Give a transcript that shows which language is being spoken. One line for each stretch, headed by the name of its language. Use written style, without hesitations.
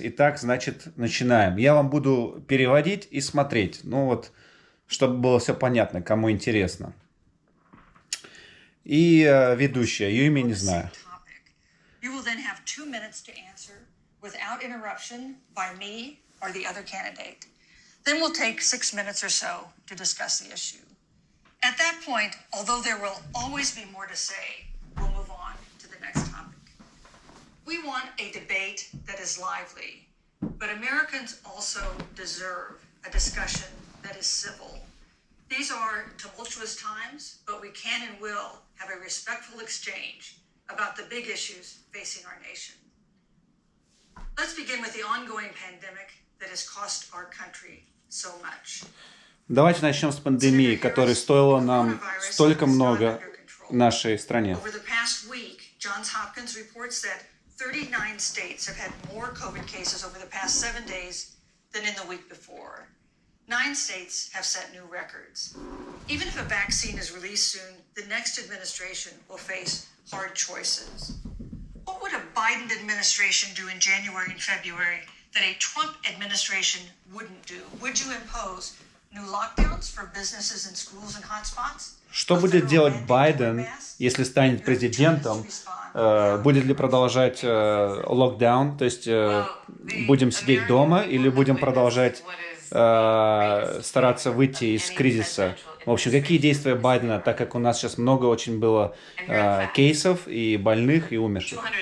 Russian: Итак, значит, начинаем. Я вам буду переводить и смотреть, ну вот, чтобы было все понятно, кому интересно. И ведущая, ее имя не знаю.
English: You will then have 2 minutes to answer without interruption by me or the other candidate. Then we'll take 6 minutes or so to discuss the issue. At that point, although there will always be more to say, we'll move on to the next topic. We want a debate that is lively, but Americans also deserve a discussion that is civil. These are tumultuous times, but we can and will have a respectful exchange about the big issues facing our nation. Let's begin with the ongoing pandemic that has cost our country so much.
Russian: Давайте начнем с пандемии, которая стоила нам столько много нашей стране.
English: Over the past week, Johns Hopkins reports that 39 states have had more COVID cases over the past 7 days than in the week before. 9 states have set new records. Even if a vaccine is released soon, the next administration will face hard choices. What would a Biden administration do in January and February that a Trump administration wouldn't do? Would you impose new lockdowns for businesses and schools and hotspots?
Russian: Что будет делать Байден, если станет президентом? Будет ли продолжать локдаун, то есть будем сидеть дома, или будем продолжать стараться выйти из кризиса? В общем, какие действия Байдена, так как у нас сейчас много очень было кейсов и больных, и умерших.